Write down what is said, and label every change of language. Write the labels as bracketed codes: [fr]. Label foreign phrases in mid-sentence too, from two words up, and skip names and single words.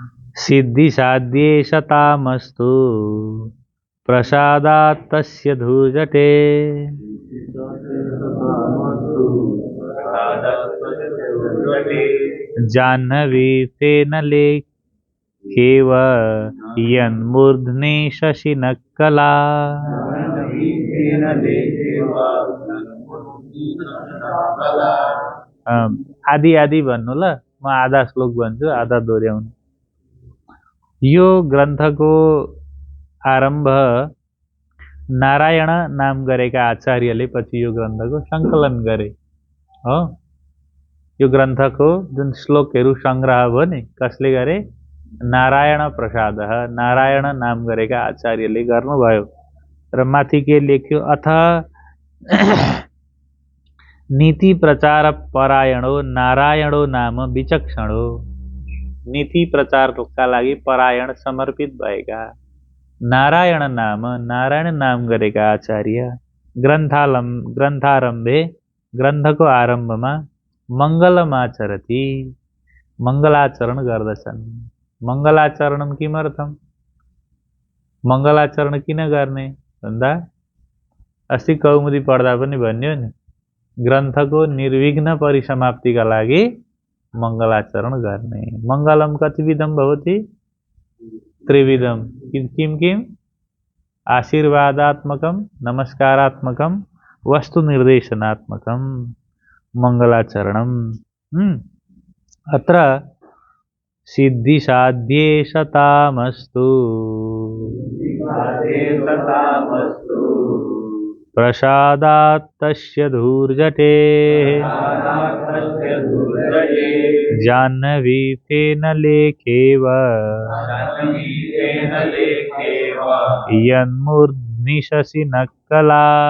[sa] सिद्धिसाध्ये शतामस्तु प्रसादात् तस्य धूर्जटे जाह्नवी तेन लेखेव यन्मूर्ध्नि शशिनक्कला। [ne] आदि आदि भन्नु ल, म आधा श्लोक भन्छु, आधा दोहोऱ्याउनु। यो ग्रन्थको आरम्भ नारायण नाम गरेका आचार्यले पछि यो ग्रन्थको सङ्कलन गरे हो। यो ग्रन्थको जुन श्लोकहरू सङ्ग्रह भयो नि, कसले गरे? नारायण प्रसाद, नारायण नाम गरेका आचार्यले गर्नुभयो। र माथि के लेख्यो? [sa] अथ नीति प्रचार परायणो नारायणो नाम विचक्षणो। [ne] नीति प्रचारका लागि परायण समर्पित भएका नारायण नाम गरेका आचार्य ग्रन्थारम्भे ग्रन्थको आरम्भमा मङ्गलमाचरति, मङ्गलाचरण गर्दछन्। [sa] मङ्गलाचरणं किमर्थं? [ne] मङ्गलाचरण किन गर्ने भन्दा अस्ति कौमुदी पढ्दा पनि भन्यो नि, ग्रन्थको निर्विघ्न परिसमाप्तिका लागि मङ्गलाचरण गर्ने। [sa] मङ्गलम कतिविधं भवति? त्रिविधम। किम किम? आशीर्वादात्मकं, नमस्कारात्मकं, वस्तु निर्देशनात्मकं मङ्गलाचरणम्। अत्र सिद्धिसाध्ये शतामस्तु प्रसादात् तस्य धूर्जटे जाह्नवी तेन लेखेव यन्मूर्ध्नि शशिनक्कला।